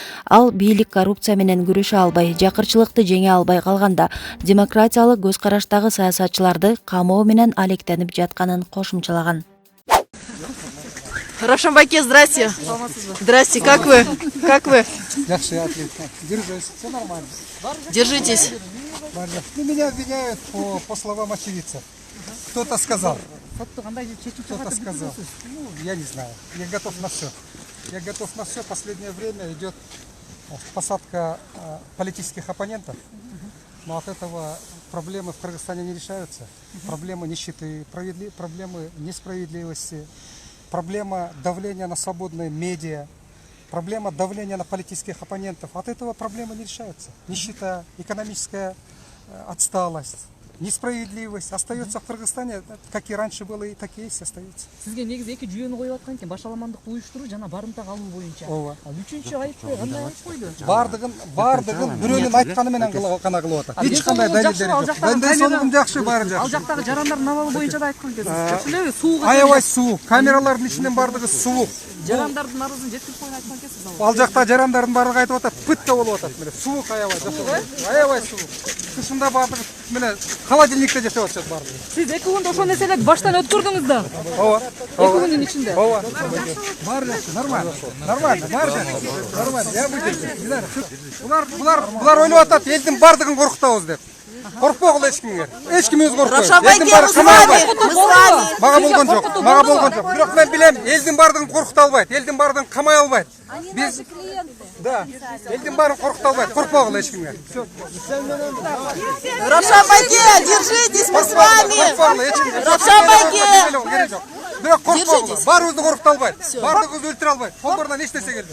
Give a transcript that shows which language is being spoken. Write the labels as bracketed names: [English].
[Kyrgyz] Ал бийлик коррупция менен күрөшө албай, жакырчылыкты жеңе албай калганда демократиялык көз караштагы саясатчыларды камоо менен алектенип жатканын кошумчалаган. [Russian] Равшан Байке, здрасте. Здрасте, как вы? Как вы? [Uzbek] Yaxshi, [Russian] отлично. Держись, все нормально. Держитесь. Ну, меня обвиняют по словам очевидцев. Кто-то сказал. Кто-то сказал. Ну, я не знаю. Я готов на все. Я готов на все. Последнее время идет посадка политических оппонентов. Но от этого проблемы в Кыргызстане не решаются. Проблемы нищеты, проблемы несправедливости, проблема давления на свободные медиа, проблема давления на политических оппонентов. От этого проблемы не решаются. Нищета, экономическая отсталость, несправедливость остается в Кыргызстане, как и раньше было, и так и есть остается. [Kyrgyz] Сизге негизи эки жүйөнү коюп аткан экен, башаламандыкты уюштуруу жана барымтага алуу боюнча. Ооба. Ал үчүнчү айыпты кандай айып койду? Бардыгын бирөөнүн айтканы менен гана кылып атат. Эч кандай далилдери жок. Ден соолугум жакшы, баары жакшы. Ал жактагы жарандардын намалы боюнча да айткан кезде. Суук. Аябай суук, камералардын ичинен бардыгы суук. Жарандардын арызын жеткирип койгон айткан кезде. Ал жакта жарандардын бардыгы айтып атат, пытка болуп атат меле. Суук аябай жашоолор. Аябай суук. Кышында бардыгы меле холодильникте жашап атышат бардыгы. Сиз 2 күндө ошол нерселерди баштан өткөрдүңүз да. Ооба. 2 күндүн ичинде. Ооба. Баары жакшы, [Russian] нормально. Нормально, [Kyrgyz] баары жакшы. Нормально. [Russian] Я выдержу. [Kyrgyz] Булар ойлоп атат, элдин бардыгын коркутабыз деп. Коркпогула эч кимге. Эч ким өз коркпойт. [Russian] Равшан Байке, мы с вами. [Kyrgyz] Мага болгон жок. Бирок мен билем, элдин бардыгын коркута албайт. Элдин бардыгын камай албайт. Биз да, элдин баарын коркута албайт. Коркпогула эч кимге. [Russian] Равшан Байке, держитесь, мы с вами. Равшан Байке. [Kyrgyz] Бирок коркпогула. Баарыбызды коркута албайт. Бардыгыбызды өлтүрө албайт. Колдорунан эч нерсе келбейт.